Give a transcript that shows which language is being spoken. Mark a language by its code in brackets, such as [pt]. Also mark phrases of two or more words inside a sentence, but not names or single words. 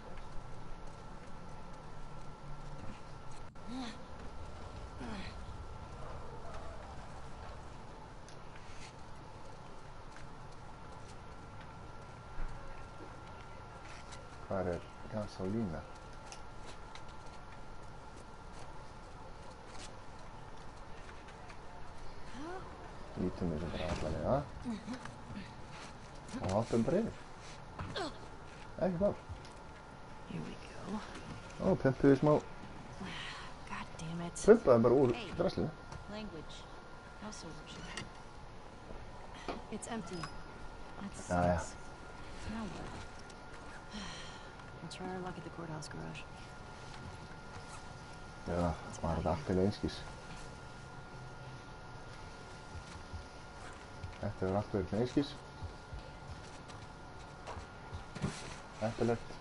[is] Hvar er gasolína? Lítum þessu bara allavega. Og hoppum bara yfir. Ekki mál. [en] Here we go. [is] Ó, pumpuðu smá. [en] God damn it. [is] Pumpaðu bara úr draslinu. [en] Language. Also worship. It's empty. That sucks. [is] Ja. [en] Now what? We'll try our luck at the courthouse garage. [is] Já, var þetta allt til einskís. Þetta hefur allt verið til einskís. Heppilegt.